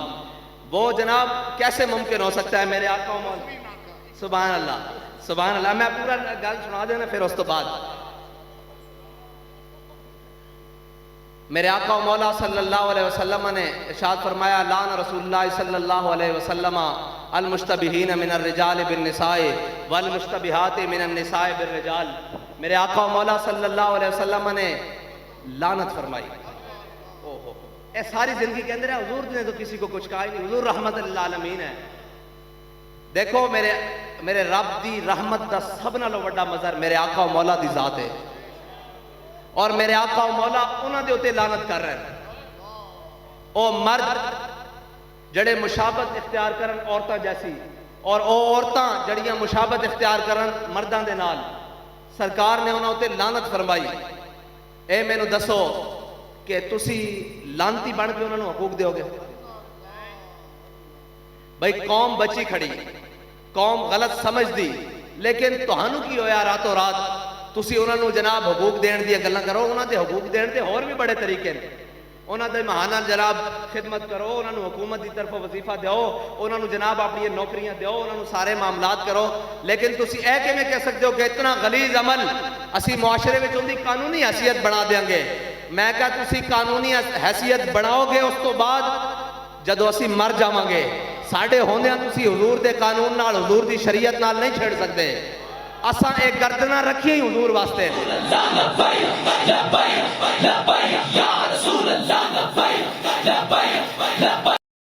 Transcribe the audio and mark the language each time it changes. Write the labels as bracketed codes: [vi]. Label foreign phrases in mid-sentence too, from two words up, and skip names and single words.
[ur] وہ جناب کیسے ممکن ہو سکتا ہے میرے آقا و مولا, [ar] سبحان اللہ سبحان اللہ. [pa] میں پورا گل سنا دینا پھر اس تو بعد. [ur] میرے آقا و مولا [ar] صلی اللہ علیہ وسلم [ur] نے ارشاد فرمایا [ar] لعن رسول اللہ صلی اللہ علیہ وسلم المشتبہین من الرجال بالنساء والمشتبہات من النساء بالرجال. [ur] میرے آقا و مولا [ar] صلی اللہ علیہ وسلم [ur] نے لعنت فرمائی. اے ساری زندگی کے اندر ہے, حضور نے تو کسی کو کچھ کہا ہی نہیں, حضور رحمت للعالمین ہے. [pa] دیکھو میرے رب دی رحمت دا سب نالوں وڈا مظہر میرے آقا و مولا دی ذات ہے, اور میرے آقا و مولا انہاں دے اوتے لعنت کر رہے ہیں. او مرد جڑے مشابہت اختیار کرن عورتاں جیسی, اور او عورتاں جڑیاں مشابہت اختیار کرن مرداں دے نال, سرکار نے انہاں اوتے لعنت فرمائی. اے مینوں دسو کہ تسی لانتی بن کے انہاں نوں حقوق دیو گے؟ بھئی قوم بچی کھڑی, قوم غلط سمجھ دی, لیکن تہانوں کی ہویا راتوں رات تسی انہاں نوں جناب حقوق دین دی گلاں کرو. انہاں دے حقوق دین دے اور بھی بڑے طریقے ہیں. انہاں دے مہانہ جناب خدمت کرو, انہاں نوں حکومت دی طرف وظیفہ دیو, انہاں نوں جناب اپنی نوکریاں دیو, انہاں نوں سارے معاملات کرو. لیکن تسی اے کہ میں کہہ سکتے ہو کہ اتنا غلیظ عمل اسی معاشرے وچ اون دی قانونی حیثیت بنا دیاں گے. میں کہا تسی قانونی حیثیت بناؤ گے, اس تو بعد جدو اسی مر جاواں گے ساڑھے ہوندیاں تسی حضور دے قانون نال, حضور دی شریعت نال نہیں چھیڑ سکتے. اساں ایک گردنہ رکھی ہی حضور واسطے. [ar] لبیک لبیک لبیک یا رسول اللہ, لبیک لبیک لبیک